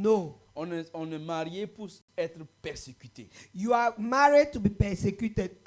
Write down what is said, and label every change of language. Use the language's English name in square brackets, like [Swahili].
[English] No. [French] On est marié pour être persécuté. [English] You are married to be persecuted.